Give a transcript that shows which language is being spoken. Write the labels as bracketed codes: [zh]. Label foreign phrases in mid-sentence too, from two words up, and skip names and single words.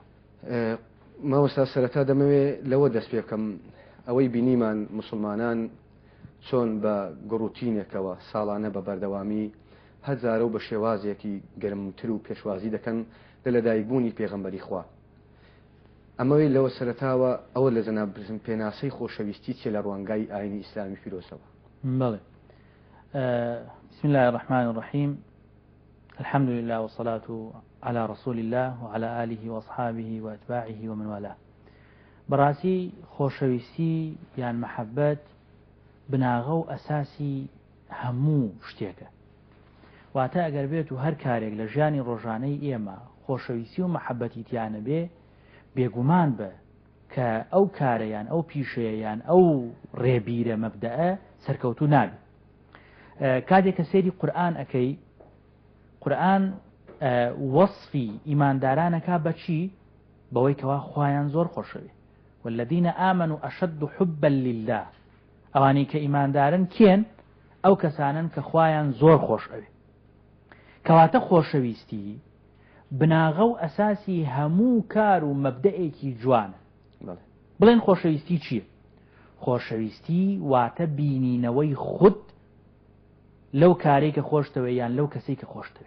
[ckb] مامۆستا سەرەتا دەمەوێت لەوە دەست پێ بکەم ئەوەی بینیمان مسلمانان چۆن بە گڕوتینێکەوە ساڵانە بە بەردەوامی هەزارە و بە شێوازێکی گەرمتر و پێشوازی دەکەن لە لەدایکبوونی پێغەمبەری خوا. ئەمەوەی لەوە سەرەتاوە ئەوە لە جەناب پێناسەی خۆشەویستی چێ لە ڕوانگای ئاینی ئیسلامی فیرۆزەوە. بەڵێ. [ar] بسم الله الرحمن الرحيم. الحمد لله والصلاة على رسول الله وعلى آله وأصحابه وأتباعه ومن والاه. [ckb] براسي خۆشەویستی یان محەبەت بناغە و ئەساسی هەموو شتێکە. واتە ئەگەر بێت و هەر کارێک لە ژیانی ڕۆژانەی ئێمە خۆشەویستی و محەبەتی تیانە بێ بێگومان بە کە ئەو کارەیان ئەو پیشەیەیان ئەو ڕێبیرە مەبدەئە سەرکەوتو نابێت. کاتێک کە سێری قورئان ئەەکەی قورئان وەصفی ئیماندارانەکە بەچی بەوەی کەوا خوایان زۆر خۆشەوێ. [ar] والذین آمنوا أشد حبا لله. [ckb] ئەوانەی کە ئیماندارن کێن؟ ئەو کەسانن کە خوایان زۆر خۆش ئەوێ. کەواتە خۆشەویستی بناغە و ئەساسی هەموو کار و مەبدەئێکی جوانە. بڵێن خۆشەویستی چییە؟ خۆشەویستی واتە بینینەوەی خود لەو کارێک کە خۆشتەوێ یان لەو کەسێک کە خۆشتەوێ.